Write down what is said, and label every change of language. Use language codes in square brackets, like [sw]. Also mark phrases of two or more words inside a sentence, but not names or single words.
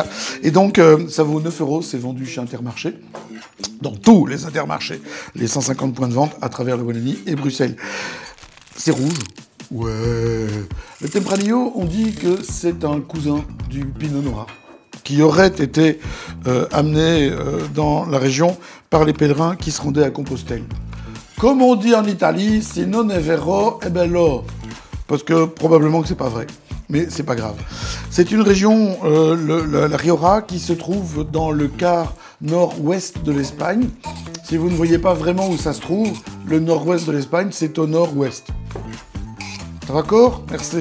[fr] Et donc, ça vaut 9 €, c'est vendu chez Intermarché, dans tous les Intermarchés, les 150 points de vente à travers le Wallonie et Bruxelles. C'est rouge. Ouais. Le Tempranillo, on dit que c'est un cousin du Pinot Noir, qui aurait été amené dans la région par les pèlerins qui se rendaient à Compostelle. Comme on dit en Italie, [it] si non è vero, è bello. [fr] Parce que probablement que c'est pas vrai. Mais c'est pas grave. C'est une région, la Rioja, qui se trouve dans le quart nord-ouest de l'Espagne. Si vous ne voyez pas vraiment où ça se trouve, le nord-ouest de l'Espagne, c'est au nord-ouest. D'accord? Merci.